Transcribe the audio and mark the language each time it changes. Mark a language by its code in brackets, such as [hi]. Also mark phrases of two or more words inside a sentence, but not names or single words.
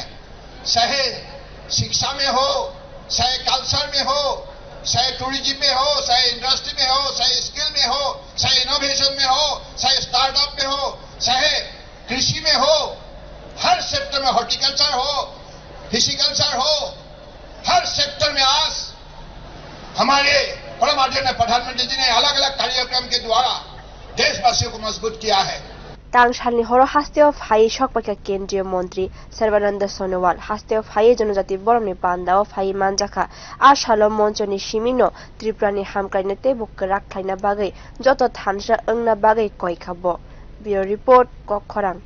[hi] चाहे शिक्षा में हो चाहे कल्चर में हो चाहे टूरिज्म में हो चाहे इंडस्ट्री में हो चाहे स्किल में हो चाहे इनोवेशन में हो चाहे स्टार्टअप में हो चाहे कृषि में हो हर सेक्टर में हॉर्टिकल्चर हो फिशिकल्चर हो हर सेक्टर में आज हमारे परम आदरणीय प्रधानमंत्री जी ने अलग अलग कार्यक्रम के द्वारा देशवासियों को मजबूत किया है। [trp] तांगशालनि हर हास्ते अफ हाई सकपाका केन्द्रीय मन्त्री सर्बानन्द सोनोवाल हास्ते अफ हाई जनजाति बरमनि पान्डा अफ हाई मानजाखा आसाल मञ्चनि सिमिनो त्रिपुरानि हामक्राइने तेबुक राख्लाइना बागै जत थानसा ओंना बागै कयखाबो [en] bureau report [trp] कखरां।